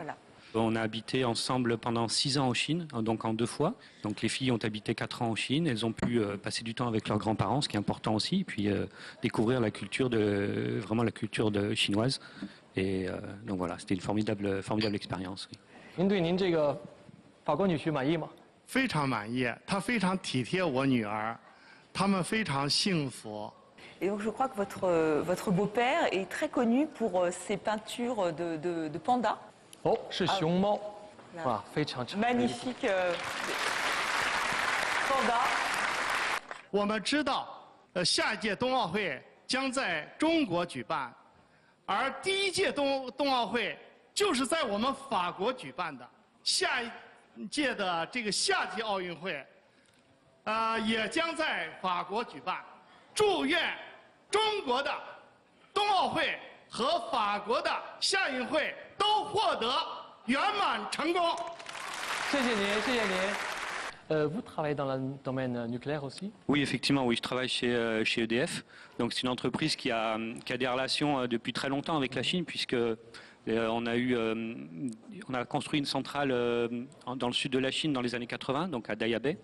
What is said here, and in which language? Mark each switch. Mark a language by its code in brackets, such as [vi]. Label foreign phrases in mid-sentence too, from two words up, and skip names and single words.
[fr] On a habité ensemble pendant 6 ans en Chine, donc en 2 fois. Donc les filles ont habité 4 ans en Chine. Elles ont pu passer du temps avec leurs grands-parents, ce qui est important aussi, et puis découvrir la culture chinoise. Et donc voilà, c'était une formidable expérience. Oui. [zh] 您对您这个法国女婿满意吗？非常满意，他非常体贴我女儿，他们非常幸福。 [fr] Et donc je crois que votre beau-père est très connu pour ses peintures de pandas. [zh] Oh, 是熊猫，哇，非常 [fr] magnifique panda. [zh] 我们知道，下一届冬奥会将在中国举办，而第一届冬奥会就是在我们法国举办的。下一届的这个夏季奥运会，也将在法国举办。祝愿 中国的冬奥会和法国的夏运会都获得圆满成功。谢谢您，谢谢您。 [fr] Vous travaillez dans le domaine nucléaire aussi? Oui, effectivement, oui, je travaille chez EDF. Donc c'est une entreprise qui a des relations depuis très longtemps avec la Chine, puisque on a construit une centrale dans le sud de la Chine dans les années 80, donc à Daya Bay.